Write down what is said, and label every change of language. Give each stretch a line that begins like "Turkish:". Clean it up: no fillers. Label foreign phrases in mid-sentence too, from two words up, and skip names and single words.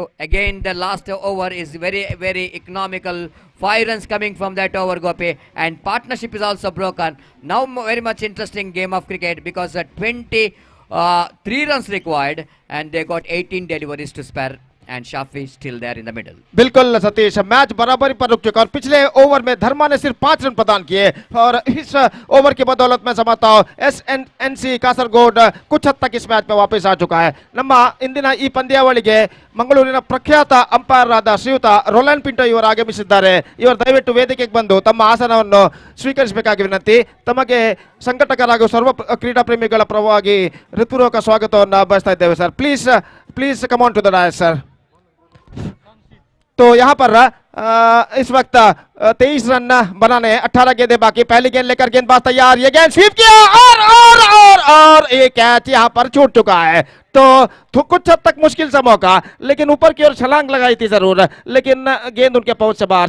English: Again, the last over is very, very economical. 5 runs coming from that over, Gopi. And partnership is also broken. Now very much interesting game of cricket because 23 runs required and they got 18 deliveries to spare. And Shafi still there in the middle.
Hindi: बिल्कुल सतीश, मैच बराबरी पर रुक चुका और पिछले ओवर में धर्मा ने सिर्फ 5 रन प्रदान किए और इस ओवर की बदौलत मैं समझता हूं एसएनएनसी कासरगोड कुछ हद तक इस मैच में वापस आ चुका है।
Kannada: ನಮ್ಮ ಇಂದಿನ ಈ ಪಂದ್ಯಾವಳಿಗೆ ಮಂಗಳೂರಿನ ಪ್ರಖ್ಯಾತ ಅಂಪೈರ್ ಆದ ಶ್ರೀಯುತ ರೋಲ್ಯಾಂಡ್ ಪಿಂಟೋ ಇವರು ಆಗಮಿಸಿದ್ದಾರೆ. ಇವರು ದಯವಿಟ್ಟು ವೇದಿಕೆಗೆ ಬಂದು ತಮ್ಮ ಆಸನವನ್ನು ಸ್ವೀಕರಿಸಬೇಕಾಗಿ ವಿನಂತಿ. ತಮಗೆ ಸಂಘಟಕರ ಹಾಗೂ ಸರ್ವ ಕ್ರೀಡಾ ಪ್ರೇಮಿಗಳ ಪರವಾಗಿ ಹೃತ್ಪೂರ್ವಕ ಸ್ವಾಗತವನ್ನು ಬಯಸ್ತಾ ಇದ್ದೇವೆ ಸರ್.
English: please come on to the dais sir.
Hindi: तो यहाँ पर इस वक्त 23 रन बनाने हैं, 18 गेंदें बाकी। पहली गेंद लेकर गेंदबाज तैयार, ये गेंद स्वीप किया और एक कैच यहाँ पर छूट चुका है। तो कुछ हद तक मुश्किल सा मौका, लेकिन ऊपर की ओर छलांग लगाई थी जरूर, लेकिन गेंद उनके पहुंच से बाहर।